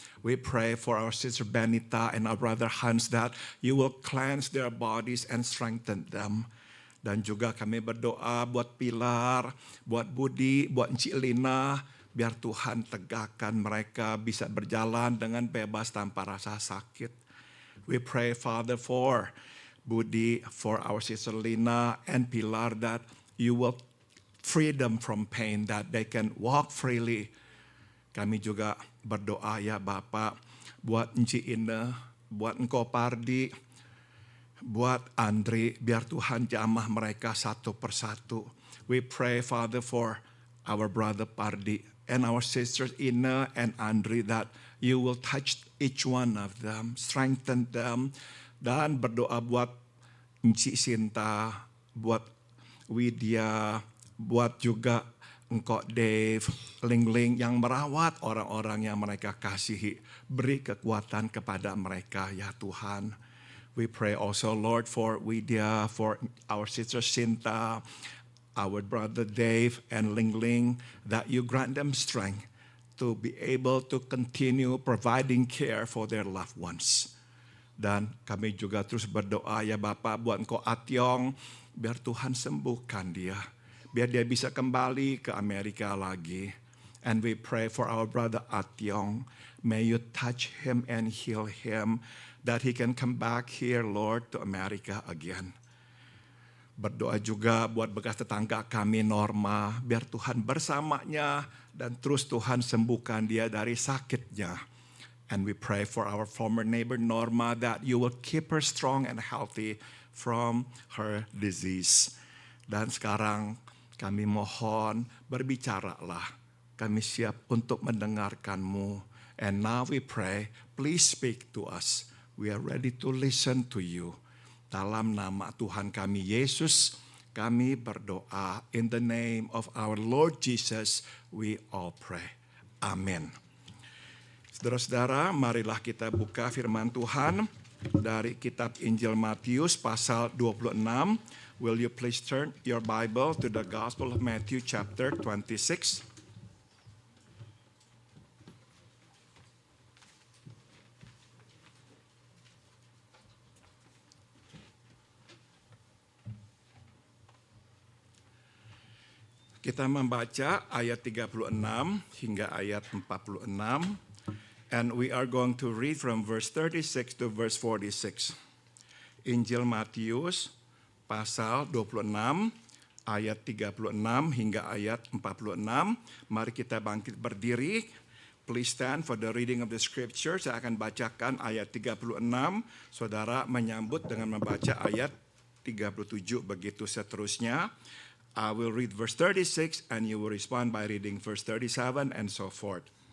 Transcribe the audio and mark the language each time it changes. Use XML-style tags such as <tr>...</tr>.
<en>We pray for our sister Benita and our brother Hans that you will cleanse their bodies and strengthen them.</en> <id>Dan juga kami berdoa buat Pilar, buat Budi, buat Encik Lina, biar Tuhan tegakkan mereka bisa berjalan dengan bebas tanpa rasa sakit.</id> <en>We pray, Father, for Budi, for our sister Lina and Pilar, that you will free them from pain, that they can walk freely.</en> <id>Kami juga berdoa ya Bapak, buat Encik Ine, buat Engkau Pardi, buat Andri, biar Tuhan jamah mereka satu persatu.</id> <en>We pray, Father, for our brother Pardi and our sisters Ine and Andri, that you will touch each one of them, strengthen them,</en> <id>dan berdoa buat Encik Sinta, buat Widya, buat juga Engkau Dave, Ling yang merawat orang-orang yang mereka kasihi. Beri kekuatan kepada mereka ya Tuhan.</id> <en>We pray also Lord for Widya, for our sister Sinta, our brother Dave and Ling, that you grant them strength to be able to continue providing care for their loved ones.</en> <id>Dan kami juga terus berdoa ya Bapak buat Engkau Atyong, biar Tuhan sembuhkan dia. Biar dia bisa kembali ke Amerika lagi.</id> <en>And we pray for our brother Atyong. May you touch him and heal him. That he can come back here, Lord, to America again.</en> <id>Berdoa juga buat bekas tetangga kami Norma. Biar Tuhan bersamanya. Dan terus Tuhan sembuhkan dia dari sakitnya.</id> <en>And we pray for our former neighbor Norma. That you will keep her strong and healthy from her disease.</en> <id>Dan sekarang kami mohon berbicaralah. Kami siap untuk mendengarkan-Mu.</id> <en>And now we pray, please speak to us. We are ready to listen to you.</en> <id>Dalam nama Tuhan kami Yesus, kami berdoa.</id> <en>In the name of our Lord Jesus, we all pray.</en> <id>Amin. Saudara-saudara, marilah kita buka firman Tuhan dari kitab Injil Matius pasal 26.</id> <en>Will you please turn your Bible to the Gospel of Matthew chapter 26.</en> <id>Kita membaca ayat 36 hingga ayat 46.</id> <en>And we are going to read from verse 36 to verse 46.</en> <id>Injil Matius pasal 26 ayat 36 hingga ayat 46. Mari kita bangkit berdiri.</id> <en>Please stand for the reading of the scripture.</en> <id>Saya akan bacakan ayat 36. Saudara menyambut dengan membaca ayat 37 begitu seterusnya.</id> <en>I will read verse 36 and you will respond by reading verse 37 and so forth.</en>